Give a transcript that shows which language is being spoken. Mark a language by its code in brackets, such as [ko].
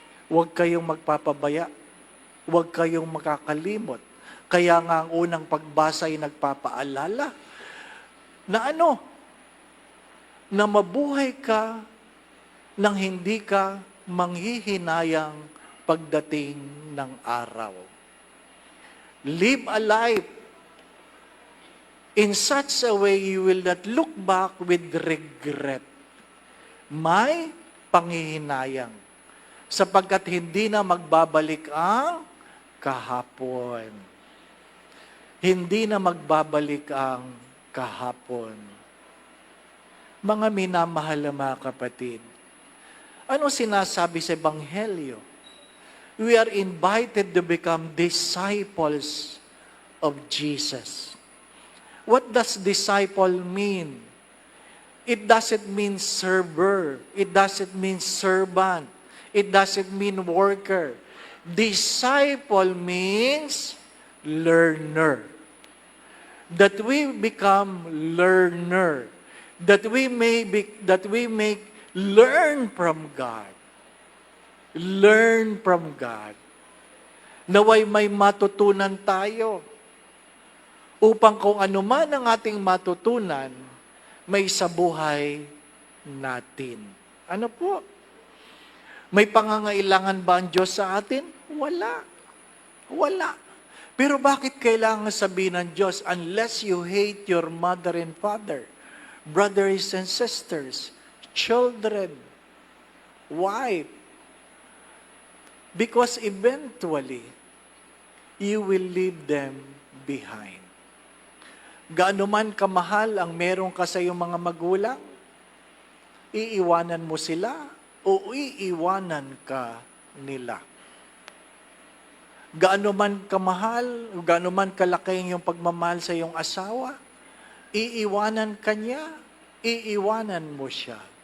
[tl] Huwag kayong magpapabaya. Huwag kayong makakalimot. Kaya nga ang unang pagbasa ay nagpapaalala na na mabuhay ka nang hindi ka manghihinayang pagdating ng araw. [en] Live a life in such a way you will not look back with regret. [tl] May panghihinayang, sapagkat hindi na magbabalik ang kahapon. Hindi na magbabalik ang kahapon. Mga minamahal na mga kapatid, ano sinasabi sa Ebanghelyo? [en] We are invited to become disciples of Jesus. What does disciple mean? It doesn't mean server. It doesn't mean servant. It doesn't mean worker. Disciple means learner. That we become learner. That we may learn from God. Learn from God. [tl] Naway may matutunan tayo. Upang kung ano man ang ating matutunan, may sa buhay natin. Ano po? May pangangailangan ba ang Diyos sa atin? Wala. Wala. Pero bakit kailangan sabihin ng Diyos, [en] unless you hate your mother and father, brothers and sisters, children, wife, because eventually, you will leave them behind. [tl] Gaano man kamahal ang meron ka sa iyong mga magulang, iiwanan mo sila o iiwanan ka nila. Gaano man kamahal, gaano man kalaki ang iyong pagmamahal sa iyong asawa, iiwanan ka niya, iiwanan mo siya.